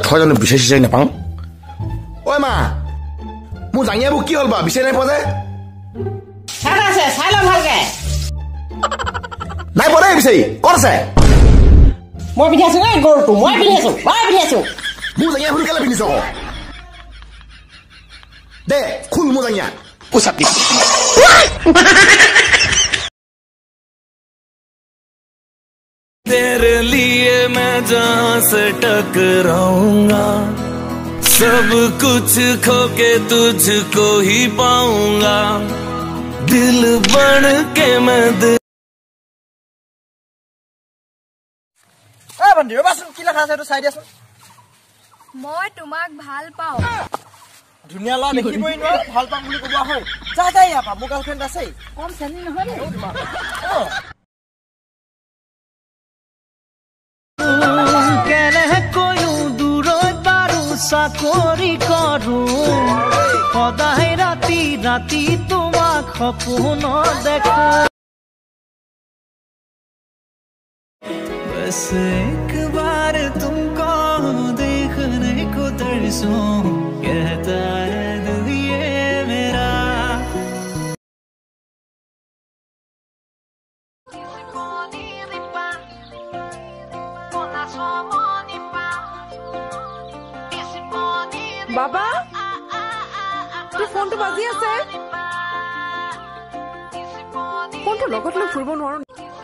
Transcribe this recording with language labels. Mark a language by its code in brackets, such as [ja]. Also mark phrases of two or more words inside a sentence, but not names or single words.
[as] থয় জানো বিচাৰি নাপাওঁ ঐ মা মোৰ জাঙিয়াবোৰ কি হ'ল বা বিচাৰি নাই পোৱা যে নাই পোৱা দেই বিচাৰি ক'ত আছে মই পিন্ধি আছো এই গৰুটো মই পিন্ধি আছো মোৰ জাঙিয়াবোৰ কেলে পিন্ধিছ দে খুল মোৰ জাঙিয়া উচাপি [hi] तेरे लिए मैं जहां से टकराऊंगा सब कुछ खो के तुझको ही पाऊंगा दिल बन के मैं [as] বন্ধু ৰবাচোন কি লেখা আছে এইটো চাই দিয়াচোন মই তোমাক ভাল পাওঁ ধুনীয়া ল'ৰা দেখিবই নোৱাৰো ভাল পাম বুলি ক'বা হয় যা যা ইয়াৰ পৰা মোৰ গাৰ্লফ্ৰেণ্ড আছে কম চেনি নহয় নে চাকৰি কৰো সদায় ৰাতি ৰাতি তোমাক সপোন দেখো [hi] बस एक बार तुमको देखने को तरसूं कहता है दिल ये मेरा [as] বাবা তোৰ ফোনটো বাজি আছে ফোনটো লগত লৈ ফুৰিব নোৱাৰো